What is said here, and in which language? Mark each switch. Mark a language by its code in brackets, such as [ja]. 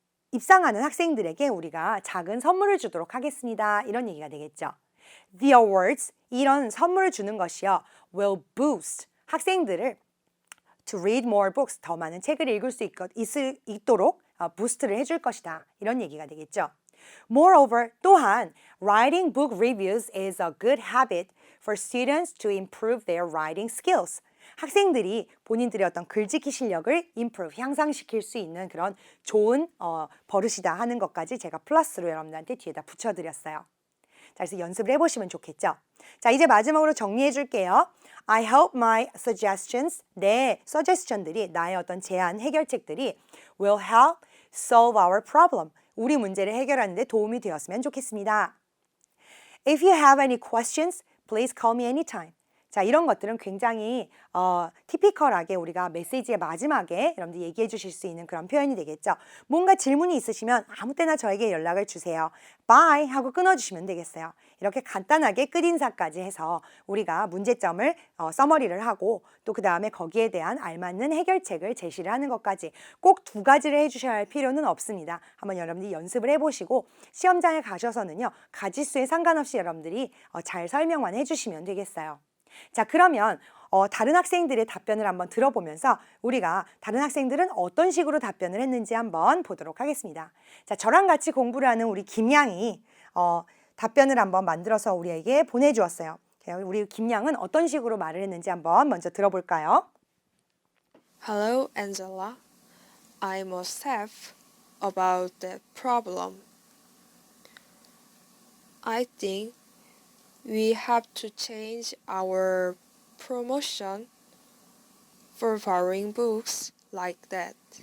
[ko] 입상하는 학생들에게 우리가 작은 선물을 주도록 하겠습니다. 이런 얘기가 되겠죠. [en] The awards, [ko] 이런 선물을 주는 것이요. [en] will boost, [ko] 학생들을 [en] to read more books, [ko] 더 많은 책을 읽을 수 있도록 부스트를 해줄 것이다. 이런 얘기가 되겠죠. [en] Moreover, [ko] 또한 [en] writing book reviews is a good habit for students to improve their writing skills. [ko] 학생들이 본인들의 어떤 글짓기 실력을 improve, 향상시킬 수 있는 그런 좋은 버릇이다 하는 것까지 제가 플러스로 여러분들한테 뒤에다 붙여드렸어요. 자, 그래서 연습을 해보시면 좋겠죠. 자, 이제 마지막으로 정리해 줄게요. [en] I hope my suggestions, [ko] 내 suggestion들이, 나의 어떤 제안, 해결책들이 [en] will help solve our problem. [ko] 우리 문제를 해결하는 데 도움이 되었으면 좋겠습니다. [en] If you have any questions, please call me anytime. [ko] 자, 이런 것들은 굉장히 티피컬하게 우리가 메시지의 마지막에 여러분들 얘기해 주실 수 있는 그런 표현이 되겠죠. 뭔가 질문이 있으시면 아무 때나 저에게 연락을 주세요. Bye 하고 끊어주시면 되겠어요. 이렇게 간단하게 끝인사까지 해서 우리가 문제점을 서머리를 하고 또 그 다음에 거기에 대한 알맞는 해결책을 제시를 하는 것까지 꼭 두 가지를 해주셔야 할 필요는 없습니다. 한번 여러분들이 연습을 해보시고 시험장에 가셔서는요. 가지수에 상관없이 여러분들이 잘 설명만 해주시면 되겠어요. 자, 그러면 다른 학생들의 답변을 한번 들어보면서 우리가 다른 학생들은 어떤 식으로 답변을 했는지 한번 보도록 하겠습니다. 자, 저랑 같이 공부를 하는 우리 김양이 답변을 한번 만들어서 우리에게 보내주었어요. 우리 김양은 어떤 식으로 말을 했는지 한번 먼저 들어볼까요? [en] Hello, Angela. I must have about that problem. I think we have to change our promotion for borrowing books like that.